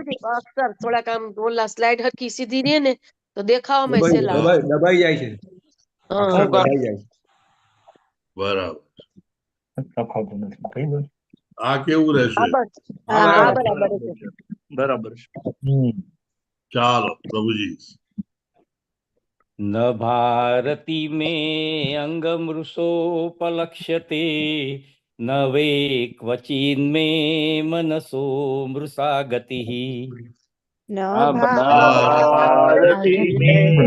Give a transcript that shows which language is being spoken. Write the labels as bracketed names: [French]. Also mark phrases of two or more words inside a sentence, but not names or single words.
[Gujarati] પ્રભુજી અક્ષર થોડાક આમ ઓલા સ્લાઇડ હરખી સીધી રહે ને તો દેખાવામાં દબાઈ સહેલા દબાઈ દબાઈ જાય છે હા. અક્ષર હું કરું? દબાઈ જાય છે. બરાબર આ કેવું રહેશે હા બસ હા હા બરાબર છે. બરાબર છે. ચાલો પ્રભુજી [Sanskrit] न भारती में अंगमृषोपलक्ष्यते न वे क्वचिन्मे मनसो मृषा गतिः ન भारती में